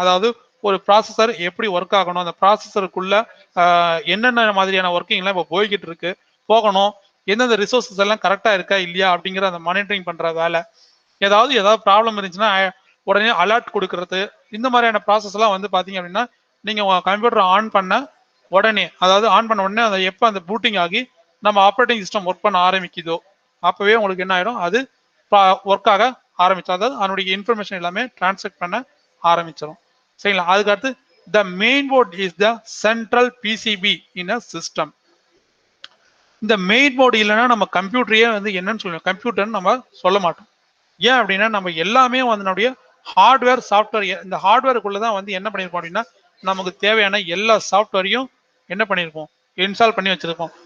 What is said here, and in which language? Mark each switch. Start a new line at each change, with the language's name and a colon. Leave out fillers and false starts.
Tamil: அதாவது ஒரு ப்ராசஸர் எப்படி ஒர்க் ஆகணும் அந்த ப்ராசஸருக்குள்ள என்னென்ன மாதிரியான ஒர்க்கிங்லாம் இப்போ போய்கிட்டு இருக்கு போகணும் எந்தெந்த ரிசோர்ஸஸ் எல்லாம் கரெக்டா இருக்கா இல்லையா அப்படிங்கிற அந்த மானிட்டரிங் பண்ற வேலை ஏதாவது ப்ராப்ளம் இருந்துச்சுன்னா உடனே அலர்ட் கொடுக்கறது இந்த மாதிரியான ப்ராசஸ் எல்லாம் வந்து பாத்தீங்க அப்படின்னா நீங்க உங்க கம்ப்யூட்டர் ஆன் பண்ண உடனே அதாவது ஆன் பண்ண உடனே அதை எப்போ அந்த பூட்டிங் ஆகி நம்ம ஆப்ரேட்டிங் சிஸ்டம் ஒர்க் பண்ண ஆரம்பிக்குதோ அப்பவே உங்களுக்கு என்ன ஆயிடும் அது ஒர்க் ஆக ஆரம்பிச்சோம். அதாவது அதனுடைய இன்ஃபர்மேஷன் எல்லாமே டிரான்ஸ்ஃபர் பண்ண ஆரம்பிச்சிடும். சரிங்களா? அதுக்கு அடுத்து
English: the main board is the central PCB in a system.
Tamil: இந்த மெயின் போர்டு இல்லைன்னா நம்ம கம்ப்யூட்டரையே வந்து என்னன்னு சொல்லுவோம் கம்ப்யூட்டர்னு நம்ம சொல்ல மாட்டோம். ஏன் அப்படின்னா நம்ம எல்லாமே வந்து ஹார்ட்வேர் சாஃப்ட்வேர் இந்த ஹார்ட்வேருக்குள்ளதான் வந்து என்ன பண்ணிருப்போம் அப்படின்னா நமக்கு தேவையான எல்லா சாஃப்ட்வேரையும் என்ன பண்ணிருப்போம் இன்ஸ்டால் பண்ணி வச்சிருப்போம்.